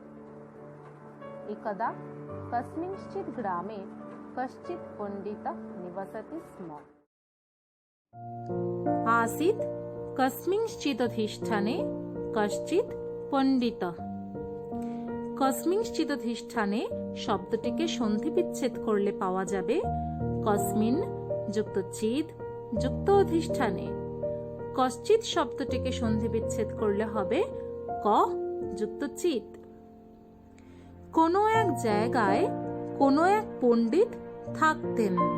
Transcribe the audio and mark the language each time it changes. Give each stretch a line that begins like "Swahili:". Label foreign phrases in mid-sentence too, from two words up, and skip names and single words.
Sanskrit: एकदा कस्मिंश्चित् ग्रामे कश्चित् पंडितः निवसति स्म। आसीत् कस्मिंश्चिदधिष्ठाने कश्चित् पंडितः।
Bangla: कस्मिंश्चिदधिष्ठाने शब्दটিকে সন্ধি বিচ্ছেদ করলে পাওয়া যাবে কসমিন যুক্ত চিদ যুক্ত অধিষ্ঠানে। কশ্চিৎ শব্দটিকে সন্ধি বিচ্ছেদ করলে হবে ক যুক্ত চিত। কোনো এক জায়গায় কোনো এক পণ্ডিত থাকতেন।